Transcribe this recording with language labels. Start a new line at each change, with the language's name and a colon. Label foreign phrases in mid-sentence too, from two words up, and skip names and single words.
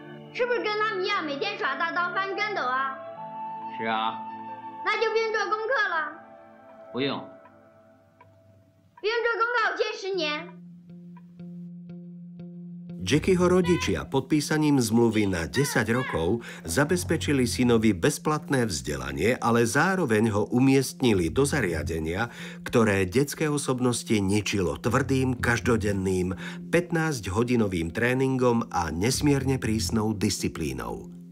Chinese: 是不是跟他们一样每天耍大刀翻跟斗啊？是啊。那就不用做功课了。不用。不用做功课，我签10年。
Slovak: Jackieho rodičia podpísaním zmluvy na 10 rokov zabezpečili synovi bezplatné vzdelanie, ale zároveň ho umiestnili do zariadenia, ktoré detské osobnosti ničilo tvrdým, každodenným, 15-hodinovým tréningom a nesmierne prísnou disciplínou.